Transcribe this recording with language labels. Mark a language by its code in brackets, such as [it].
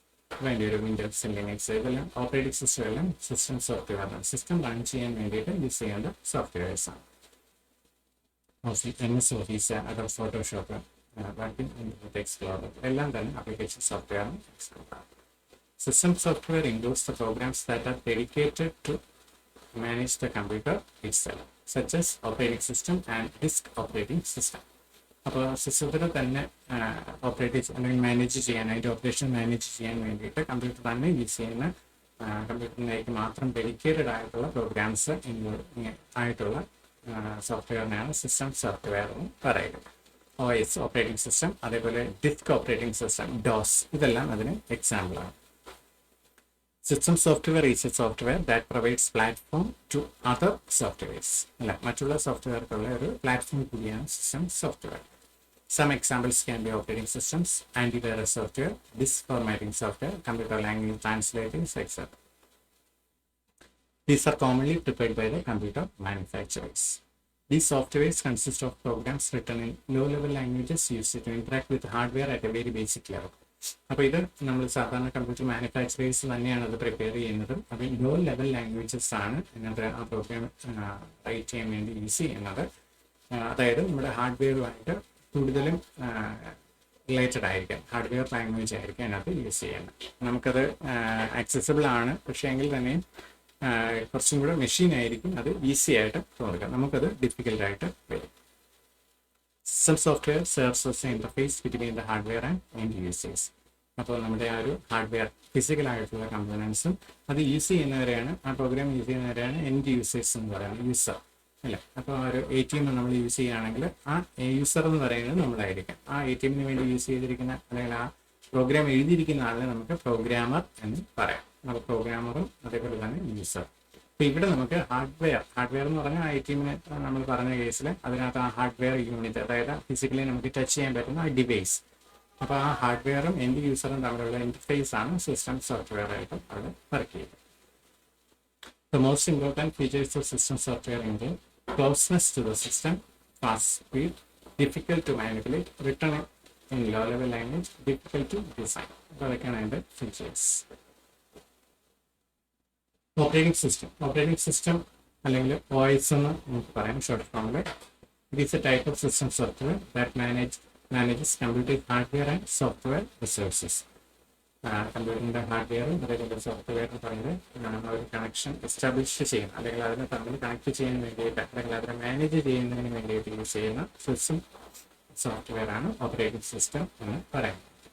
[ml] വേണ്ടി ഒരു Windows, Linux, ഇതെല്ലാം ഓപ്പറേറ്റിംഗ് സിസ്റ്റം എല്ലാം സിസ്റ്റം സോഫ്റ്റ്വെയറാണ്. സിസ്റ്റം റൺ ചെയ്യാൻ വേണ്ടിയിട്ട് യൂസ് ചെയ്യേണ്ട സോഫ്റ്റ്വെയർസാണ്. MS office, other Photoshop, working internet explorer, എല്ലാം തന്നെ ആപ്ലിക്കേഷൻ സോഫ്റ്റ്വെയറാണ് എക്സാമ്പിളാണ്. [en] System software includes the programs that are dedicated to manage the computer itself, such as operating system and disk operating system. [ml] അപ്പോൾ സിസ്റ്റത്തിൽ തന്നെ operate അല്ലെങ്കിൽ manage ചെയ്യാൻ, അതിൻ്റെ operation manage ചെയ്യാൻ വേണ്ടിയിട്ട് കമ്പ്യൂട്ടർ തന്നെ യൂസ് ചെയ്യുന്ന, കമ്പ്യൂട്ടറിലേക്ക് മാത്രം ഡെഡിക്കേറ്റഡ് ആയിട്ടുള്ള പ്രോഗ്രാംസ് ആയിട്ടുള്ള സോഫ്റ്റ്വെയറിനെയാണ് സിസ്റ്റം സോഫ്റ്റ്വെയർ എന്ന് പറയുന്നത്. OS ഓപ്പറേറ്റിംഗ് സിസ്റ്റം, അതേപോലെ ഡിസ്ക് ഓപ്പറേറ്റിംഗ് സിസ്റ്റം, DOS, ഇതെല്ലാം അതിന് എക്സാമ്പിളാണ്. [en] System software is a software that provides platform to other softwares. [ml] അല്ല, മറ്റുള്ള സോഫ്റ്റ്വെയർക്കുള്ള ഒരു പ്ലാറ്റ്ഫോം കൂടിയാണ് system software. [en] Some examples can be operating systems, antivirus software, disk formatting software, computer language translators, etc. These are commonly prepared by the computer manufacturers. These softwares consist of programs written in low-level languages used to interact with hardware at a very basic level. [ml] അപ്പോൾ ഇത് നമ്മൾ സാധാരണ computer manufacturers തന്നെയാണ് അത് prepare ചെയ്യുന്നത്. അപ്പോൾ low level languages ആണ് അതിനകത്ത് ആ പ്രോഗ്രാം റൈറ്റ് ചെയ്യാൻ വേണ്ടി യൂസ് ചെയ്യുന്നത്. അതായത് നമ്മുടെ ഹാർഡ്വെയറുമായിട്ട് കൂടുതലും റിലേറ്റഡ് ആയിരിക്കും, ഹാർഡ്വെയർ ലാംഗ്വേജ് ആയിരിക്കും അതിനകത്ത് യൂസ് ചെയ്യുന്നത്. നമുക്കത് ആക്സസിബിൾ ആണ്, പക്ഷേ എങ്കിൽ തന്നെയും കുറച്ചും കൂടെ മെഷീൻ ആയിരിക്കും അത് ഈസി ആയിട്ട് തോന്നുക, നമുക്കത് ഡിഫിക്കൽട്ടായിട്ട് വരും. [en] System software serves as an interface between the hardware and end users. [ml] അപ്പോൾ നമ്മുടെ ആ ഒരു ഹാർഡ്വെയർ ഫിസിക്കലായിട്ടുള്ള കമ്പോണൻസും അത് യൂസ് ചെയ്യുന്നവരെയാണ്, ആ പ്രോഗ്രാം യൂസ് ചെയ്യുന്നവരെയാണ് എൻഡ് യൂസേഴ്സ് എന്ന് പറയുന്നത്, യൂസർ അല്ലേ. അപ്പോൾ ആ ഒരു ATM നമ്മൾ യൂസ് ചെയ്യുകയാണെങ്കിൽ ആ യൂസർ എന്ന് പറയുന്നത് നമ്മളായിരിക്കും. ആ ATM വേണ്ടി യൂസ് ചെയ്തിരിക്കുന്ന അല്ലെങ്കിൽ ആ പ്രോഗ്രാം എഴുതിയിരിക്കുന്ന ആളിനെ നമുക്ക് പ്രോഗ്രാമർ എന്ന് പറയാം. അപ്പോൾ പ്രോഗ്രാമറും അതേപോലെ തന്നെ യൂസർ. അപ്പോൾ ഇവിടെ നമുക്ക് ഹാർഡ്വെയർ എന്ന് പറഞ്ഞാൽ ATM നമ്മൾ പറഞ്ഞ കേസിൽ അതിനകത്ത് ആ ഹാർഡ്വെയർ യൂണിറ്റ്, അതായത് ഫിസിക്കലി നമുക്ക് ടച്ച് ചെയ്യാൻ പറ്റുന്ന ആ ഡിവൈസ്. അപ്പോൾ ആ ഹാർഡ്വെയറും എൻഡ് യൂസറും തമ്മിലുള്ള ഇന്റർഫേസ് ആണ് സിസ്റ്റം സോഫ്റ്റ്വെയർ ആയിട്ട് അവിടെ വർക്ക് ചെയ്യുന്നത്. [en] The most important features of system software include closeness to the system, fast speed, difficult to manipulate, written in low-level language, difficult to design. [ml] അപ്പോൾ അതൊക്കെയാണ് അതിൻ്റെ ഫീച്ചേഴ്സ്. ഓപ്പറേറ്റിംഗ് സിസ്റ്റം അല്ലെങ്കിൽ OS എന്ന് നമുക്ക് പറയാം ഷോർട്ട് ഫോമിൽ. [en] It is a type of system software that manages computer hardware and software resources. [ml] കമ്പ്യൂട്ടറിൻ്റെ ഹാർഡ്വെയറും അതേപോലെ സോഫ്റ്റ്വെയർ എന്ന് പറയുന്നത് ഒരു കണക്ഷൻ എസ്റ്റാബ്ലിഷ് ചെയ്യുന്ന അല്ലെങ്കിൽ അതിനെ തമ്മിൽ കണക്ട് ചെയ്യാൻ വേണ്ടിയിട്ട് അല്ലെങ്കിൽ അതിനെ മാനേജ് ചെയ്യുന്നതിന് വേണ്ടിയിട്ട് യൂസ് ചെയ്യുന്ന സിസ്റ്റം സോഫ്റ്റ്വെയർ ആണ് ഓപ്പറേറ്റിംഗ് സിസ്റ്റം എന്ന് പറയുന്നത്.